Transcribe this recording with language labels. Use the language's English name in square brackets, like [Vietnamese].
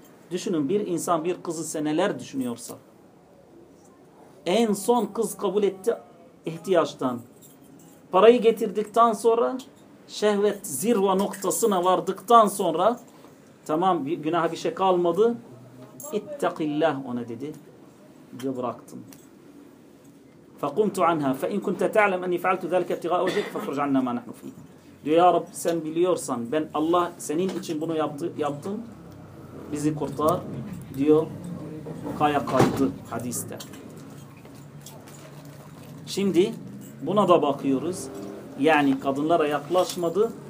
[Turkish] Düşünün bir insan bir kızı seneler düşünüyorsa. En son kız kabul etti ihtiyaçtan. Parayı getirdikten sonra şehvet zirva noktasına vardıktan sonra tamam günaha bir şey kalmadı. İttakillah ona dedi. Diye bıraktım. [Arabic] فقمت عنها فإن كنت تعلم أني فعلت ذلك ابتغاء وجهك فخرج عنا ما نحن فيه. [Turkish] Diyor ya Rab sen biliyorsan ben Allah senin için bunu yaptım. Bizi kurtar. Diyor. Kaya kaydı hadiste. Şimdi buna da bakıyoruz. Yani kadınlara yaklaşmadı.